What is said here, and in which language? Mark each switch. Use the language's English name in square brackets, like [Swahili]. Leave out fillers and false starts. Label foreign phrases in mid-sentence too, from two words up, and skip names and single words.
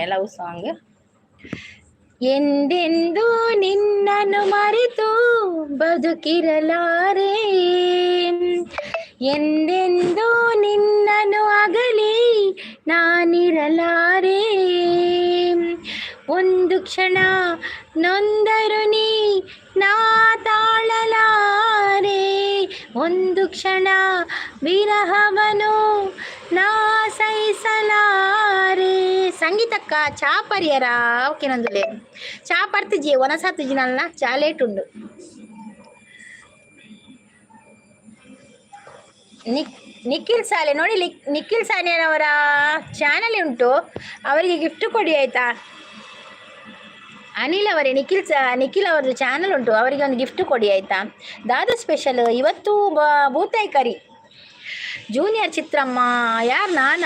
[English] love song [Kannada] ಎಂದೆಂದು ನಿನ್ನನ್ನು ಮರೆತು ಬದುಕಿರಲಾರೆ, ಎಂದೆಂದು ನಿನ್ನನ್ನು ಅಗಲಿ ನಾನಿರಲಾರೆ, ಒಂದು ಕ್ಷಣ ನೊಂದರು ನೀ ನಾ ತಾಳಲಾರೆ, ಒಂದು ಕ್ಷಣ ವಿರಹವನು ನಾ ಸಹಿಸಲಾರೆ. [Tulu] ಸಂಗೀತಕ್ಕ ಚಾ ಪರಿಯರ ಓಕೆನಂದುಲೆ ಚಾ ಪರ್ತಿಜಿ ಒನಸತ್ತಿಜಿ ನಲ್ಲ ಚಾ ಲೇಟ್ ಉಂಡು. [Kannada] ನಿಖಿಲ್ ಸಾಲೆ ನೋಡಿ, ನಿಖಿಲ್ ಸಾನಿಯನವರ ಚಾನಲ್ ಉಂಟು, ಅವರಿಗೆ ಗಿಫ್ಟ್ ಕೊಡಿ ಆಯ್ತಾ. ಅನಿಲ್ ಅವರೇ ನಿಖಿಲ್ ಅವರದ್ದು ಚಾನಲ್ ಉಂಟು, ಅವರಿಗೆ ಒಂದು ಗಿಫ್ಟ್ ಕೊಡಿ ಆಯ್ತಾ. ದಾದಾ ಸ್ಪೆಷಲ್ ಇವತ್ತು ಬೂತಾಯಿ ಕರಿ. ಜೂನಿಯರ್ ಚಿತ್ರಮ್ಮ ಯಾರು? ನಾನಾ?